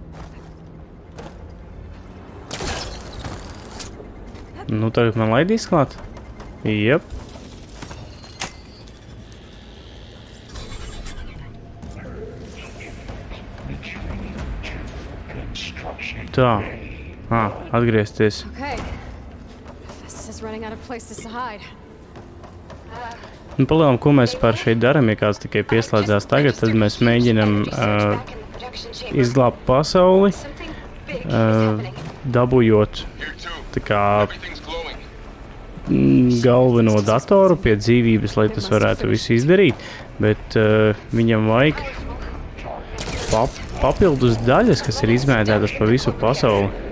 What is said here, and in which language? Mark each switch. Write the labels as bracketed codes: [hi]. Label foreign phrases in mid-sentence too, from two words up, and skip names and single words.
[lv] Nu, tagad man laidīs klāt? Jep. Tā. Atgriezties. Okay. [en] This is running out of places to hide. [lv] Un palielam, ko mēs par šeit daram, ja kāds tikai pieslēdzās tagad, tad mēs mēģinam izglābt pasauli, dabujot tā kā galveno datoru pie dzīvības, lai tas varētu visu izdarīt, bet viņam vajag papildus daļas, kas ir izmēdētas pa visu pasauli.